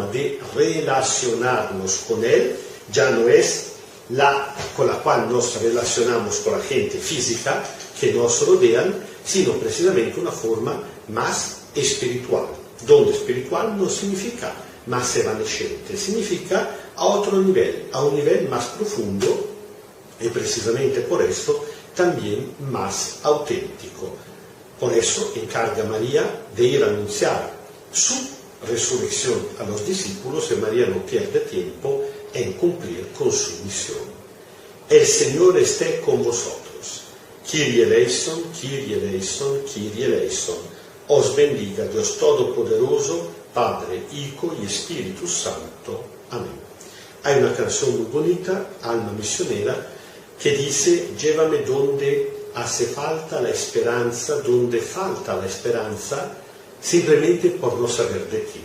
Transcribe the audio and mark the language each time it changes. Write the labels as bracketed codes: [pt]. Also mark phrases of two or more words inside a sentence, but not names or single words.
[es] de relacionarnos con Él ya no es la con la cual nos relacionamos con la gente física que nos rodean, sino precisamente una forma más espiritual, donde espiritual no significa más evanescente, significa a otro nivel, a un nivel más profundo y precisamente por eso también más auténtico. Por eso encarga a María de ir a anunciar su resurrección a los discípulos y María no pierde tiempo en cumplir con su misión. El Señor esté con vosotros. [el] Kyrie eleison, Kyrie eleison, Kyrie eleison. [es] Os bendiga Dios Todopoderoso, Padre, Hijo y Espíritu Santo. Amén. Hay una canción muy bonita, Alma Misionera, que dice: llévame donde hace falta la esperanza, donde falta la esperanza, simplemente por no saber de ti.